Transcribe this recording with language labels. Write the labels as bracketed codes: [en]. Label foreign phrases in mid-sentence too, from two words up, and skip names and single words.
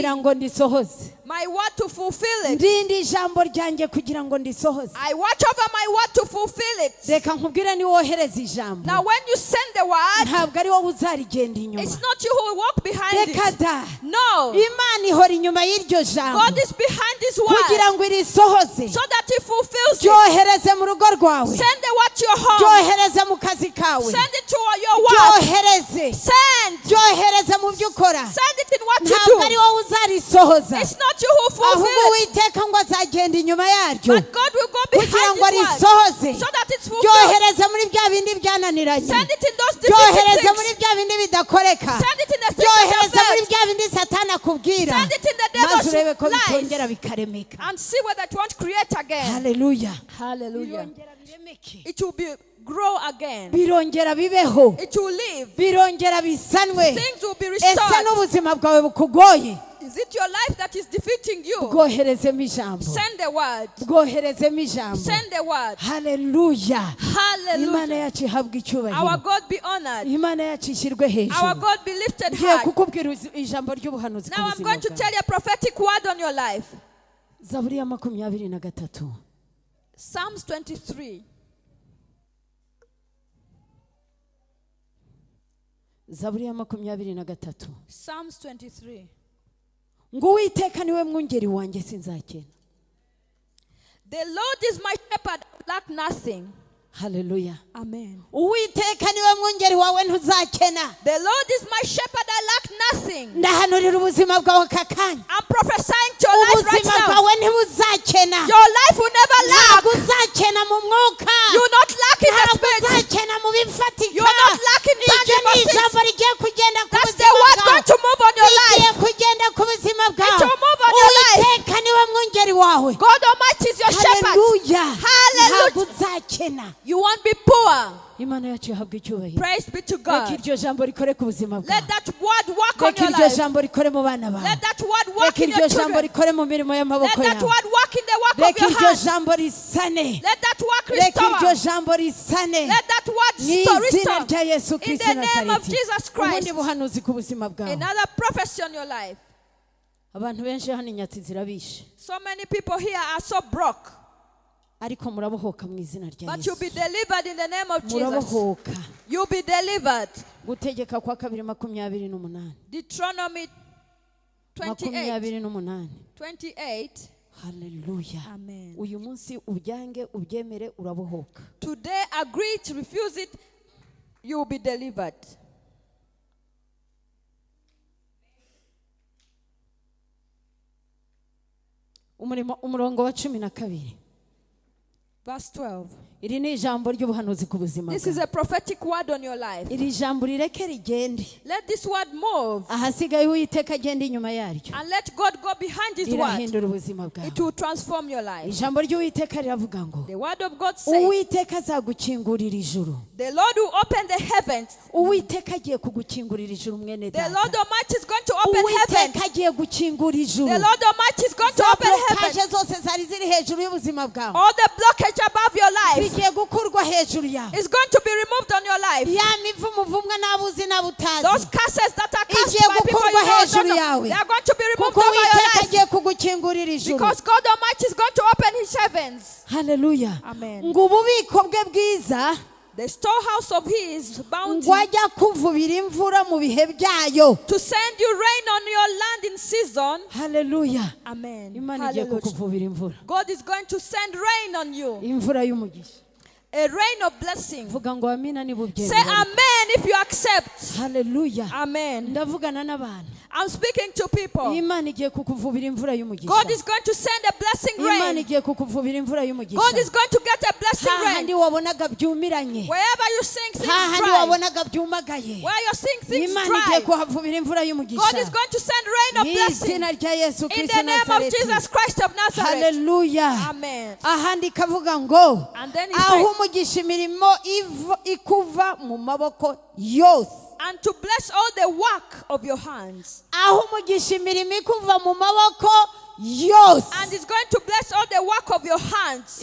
[rw] kugira ngo ndisohoze. [en] my word to fulfill it. [rw] Ndinda ijambo ryanjye kugira ngo ndisohoze. [en] I watch over my word to fulfill it. [rw] Reka nkubwire ni wohereza ijambo, [en] Now when you send the word, [rw] ntabwo ari wowe uzarigenda inyuma. [en] it's not you who will walk behind [rw] Reka [en] it. [rw] da, [en] No. [rw] Imana ihora inyuma y'iryo jambo [en] God is behind his [rw] kugira [en] word [rw] ngo irisohoze. [en] so that he fulfills it. [rw] Ryohereze mu rugo rwawe, [en] Send the word to your home. [rw] ryohereze mu kazi kawe, [en] Send it to your work. [rw] ryohereze, [en] Send. [rw] ryohereze mu byo ukora. [en] Send it in what you [rw] Ntabwo ari [en] do. [rw] wowe uzarisohoza, [en] It's not you who fulfill [rw] ahubwo [en] it. [rw] Uwiteka ngo azagenda inyuma yaryo [en] But God will go [rw] kugira [en] behind [rw] ngo [en] his word [rw] arisohoze. [en] so that it's fulfilled. [rw] Ryohereze muri bya bindi byananiranye, [en] Send it in those difficult [rw] ryohereze muri [en] things. [rw] bya bindi bidakoreka, [en] Send it in the things that [rw] ryohereze muri [en] failed. [rw] bya bindi Satani akubwira, [en] Send it in the [rw] maze urebe ko [en] devil's [rw] bitongera [en] lies [rw] bikaremeka. [en] and see whether it won't create again. [rw] Haleluya. [en] Hallelujah. [rw] Birongera biremeke, [en] It will be grow again. [rw] birongera bibeho, [en] It will live. [rw] birongera bisanwe. [en] Things will be [rw] Ese [en] restored. [rw] n'ubuzima bwawe bukugoye, [en] Is it your life that is defeating you? [rw] bwoherezemo ijambo, [en] Send the word. [rw] bwoherezemo ijambo. [en] Send the word. [rw] Haleluya. Imana [en] Hallelujah. [rw] yacu ihabwe [en] Our [rw] icyubahiro, [en] God be honored. [rw] Imana yacu ishyirwe [en] Our [rw] hejuru. [en] God be lifted [rw] Ngiye [en] high. [rw] kukubwira ijambo ry'ubuhanuzi ku [en] Now I'm [rw] buzima [en] going to [rw] bwawe. [en] tell you a prophetic word on your life. [rw] Zaburi ya 23. [en] Psalms 23. [rw] Zaburi ya 23. [en] Psalms 23. [rw] Ngo Uwiteka niwe mwungeri wanjye sinzakena. [en] The Lord is my shepherd, I lack nothing. [rw] Haleluya. [en] Amen. [rw] Uwiteka niwe mwungeri wawe ntuzakena. [en] The Lord is my shepherd, I lack nothing. [rw] Ndahanurira ubuzima bwawe aka kanya. [en] I'm prophesying to your life right [rw] Ubuzima [en] now. [rw] bwawe ntibuzakena. [en] Your life will never lack. [rw] Ntabwo uzakena mu mwuka. [en] You will not lack in the [rw] Ntabwo [en] spirit. [rw] uzakena mu bifatika. [en] You will not lack in [rw] Iryo ni [en] tangible things. [rw] ijambo rigiye kugenda ku [en] That's the [rw] buzima [en] word [rw] bwawe. [en] going to move on your [rw] Rigiye [en] life. [rw] kugenda ku buzima bwawe. [en] It will move on your life. [rw] Uwiteka niwe mwungeri wawe. [en] God Almighty is your shepherd. [rw] Haleluya. [en] Hallelujah. [rw] Ntabwo uzakena. [en] You won't be poor. [rw] Imana yacu yahabwe icyubahiro. [en] Praise be to [rw] Reka [en] God. [rw] iryo jambo rikore ku buzima bwawe. [en] Let that word work on [rw] Reka [en] your [rw] iryo [en] life. [rw] jambo rikore mu bana bawe. [en] Let that word work [rw] Reka [en] in [rw] iryo [en] your [rw] jambo [en] children. [rw] rikore mu mirimo [en] Let [rw] y'amaboko [en] that [rw] yawe. [en] word work in the work of [rw] Reka [en] your [rw] iryo [en] hands. [rw] jambo risane. [en] Let that work [rw] Reka iryo [en] restore. [rw] jambo risane. [en] Let that word [rw] Mu izina [en] restore. [rw] rya Yesu [en] In [rw] Kristo [en] the name of [rw] Nazareti. [en] Jesus Christ. [rw] Ubundi buhanuzi ku buzima bwawe. [en] Another prophecy on your life. [rw] Abantu benshi hano inyatsi zirabishe. [en] So many people here are so broke. [rw] Ariko murabohoka mu izina rya [en] But you'll [rw] Yesu. [en] be delivered in the name of Jesus. [rw] Murabohoka. [en] You'll be delivered. [rw] Gutegeka kwa 2:28. [en] Deuteronomy 28. [rw] 28. [en] 28. [rw] Haleluya. [en] Amen. [rw] Uyu munsi ubyange ubyemere urabohoka. [en] Today, agree to refuse it, you will be delivered. [rw] Umurongo wa 12. [en] Verse 12. [rw] Iri ni ijambo ry'ubuhanuzi ku buzima [en] This is [rw] bwawe. [en] a prophetic word on your life. [rw] Iri jambo rireke rigende. [en] Let this word move [rw] Ahasigaye Uwiteka agenda inyuma yaryo. [en] and let God go behind his word. [rw] Rirahindura ubuzima bwawe. [en] It will transform your life. [rw] Ijambo ry'Uwiteka riravuga ngo [en] The word of God says, [rw] Uwiteka azagukingurira ijuru. [en] the Lord will open the heavens. [rw] Uwiteka agiye kugukingurira ijuru mwene [en] The Lord [rw] data. [en] Almighty is going to open heaven. [rw] Uwiteka agiye gukingura ijuru. [en] The Lord Almighty is going to [rw] Za [en] open heaven. [rw] blokaje zose zari ziri hejuru y'ubuzima bwawe [en] All the blockage above your life [rw] zigiye gukurwa hejuru yawe. [en] is going to be removed on your life. [rw] Ya mivumo uvumwa n'abuzi [en] Those [rw] n'abutazi. [en] curses that are cast [rw] Igiye [en] by people you [rw] gukurwa [en] know, [rw] hejuru [en] don't know, [rw] yawe. [en] they are going to be removed [rw] Kuko [en] over your [rw] Uwiteka [en] life. [rw] agiye kugukingurira ijuru. [en] Because God Almighty is going to open his heavens. [rw] Haleluya. [en] Amen. [rw] Ngo ububiko bwe bwiza [en] The storehouse of his bounty [rw] ngo ajya kuvubira imvura mu bihe byayo. [en] to send you rain on your land in season. [rw] Haleluya. [en] Amen. [rw] Imana igiye [en] Hallelujah. [rw] kukuvubira imvura. [en] God is going to send rain on you. [rw] Imvura y'umugisha. [en] A rain of blessing. [rw] Vuga ngo amina [en] Say [rw] nibubyemera. [en] amen if you accept. [rw] Haleluya. [en] Amen. [rw] Ndavugana n'abantu. [en] I'm speaking to people. [rw] Imana igiye kukuvubira imvura y'umugisha. [en] God is going to send a blessing [rw] Imana [en] rain. [rw] igiye kukuvubira imvura [en] God [rw] y'umugisha. [en] is going to get a blessing [rw] Hahandi [en] rain. [rw] wabonaga byumiranye. [en] Wherever you sing things [rw] Hahandi [en] dry. [rw] wabonaga byumagaye. [en] Where you're seeing things [rw] Imana igiye [en] dry. [rw] kuhavubira imvura [en] God [rw] y'umugisha. [en] is going to send rain of [rw] Mu [en] blessing. [rw] izina rya Yesu [en] In [rw] Kristo [en] the name of [rw] Nazareti. [en] Jesus Christ of Nazareth. [rw] Haleluya. [en] Amen. [rw] Ahandi kavuga ngo [en] And then he [rw] aho [en] says, [rw] umugisha imirimo ikuva mu maboko yose. [en] and to bless all the work of your hands. [rw] Aho umugisha imirimo ikuva mu maboko yose. [en] And it's going to bless all the work of your hands.